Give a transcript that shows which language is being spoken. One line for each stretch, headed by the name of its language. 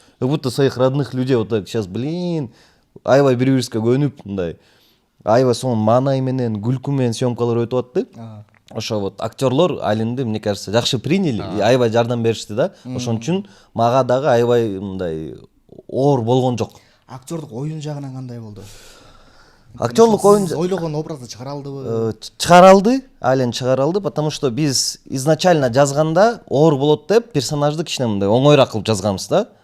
Russian: Как будто своих родных людей вот так сейчас, блин,
Kyrgyz: аябай бири-бирибизге көнүп мындай аябай сонун маанай менен күлкү менен съемкалар өтүп атты. Ошо вот актерлор Алинди,
Russian: мне кажется,
Kyrgyz: жакшы приняли, аябай жардам беришти да. Ошон үчүн мага дагы аябай мындай оор болгон жок. Актерлук оюн жагынан кандай болду? Актерлук оюн ойлогон образды чыгара алдыбы? Чыгара алды, Алин чыгара алды,
Russian: потому что
Kyrgyz: биз изначально жазганда оор болот деп персонажды кичине мындай оңоюраак кылып жазганбыз да.